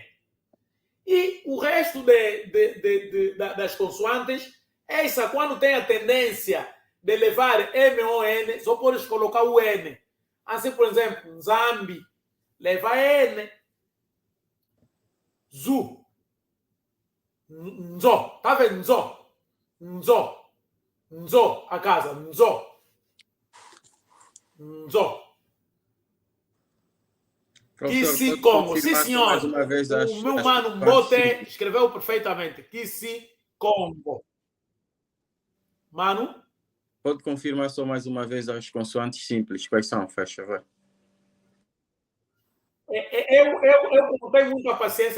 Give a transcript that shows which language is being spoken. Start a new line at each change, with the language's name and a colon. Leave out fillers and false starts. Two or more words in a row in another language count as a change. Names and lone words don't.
Portuguese: E o resto das consoantes, essa, quando tem a tendência de levar M ou N, só podes colocar o N. Assim, por exemplo, Nzambi, leva N.
Kongo: Zu. Nzo.
Portuguese: Tá vendo? Nzo.
Kongo: Nzo. Nzo.
Portuguese: A casa. Nzo. Nzo. Kikongo. Sim, senhor. O meu mano Mbote escreveu perfeitamente. Kikongo. Mano? Pode confirmar só mais uma vez as consoantes simples. Quais são? Faz favor. Eu não tenho muita paciência.